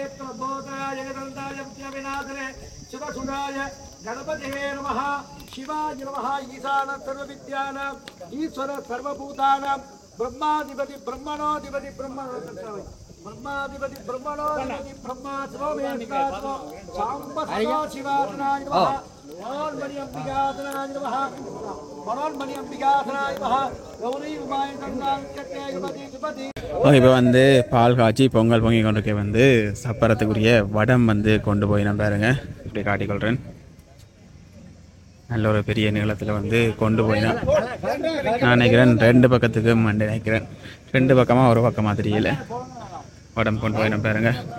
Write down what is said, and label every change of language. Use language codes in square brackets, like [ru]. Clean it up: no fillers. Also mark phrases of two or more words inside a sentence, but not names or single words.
[sa] प्रबोधाय जगदन्ताय विनाशने शिवसुराय गणपतये नमः शिवाय नमः ईशान सर्वविद्यानां ईश्वर सर्वभूतानां ब्रह्माधिपति ब्रह्मणोधिपति ब्रह्माधिपति ब्रह्मणोधिपति ब्रह्मा सर्वमेकात्मा सांब सदा शिवासनाय नमः मनोन्मणि अंबिकासनाय नमः मनोन्मणि अंबिकासनाय नमः गौरी उमाय गंगांकटे युवती सुपति. [ta] இப்போ வந்து பால் காய்ச்சி பொங்கல் பொங்கி கொண்டு வந்து சப்பரத்துக்குரிய வடம் வந்து கொண்டு போய் நான் பாருங்க இப்படி காட்டிக்கொள்கிறேன். நல்ல ஒரு பெரிய நீளத்தில் வந்து கொண்டு போயினா நான் நினைக்கிறேன் 2 பக்கத்துக்கு மண்டை நினைக்கிறேன். 2 பக்கமாக ஒரு பக்கமாக தெரியல. வடம் கொண்டு போயினா பாருங்க.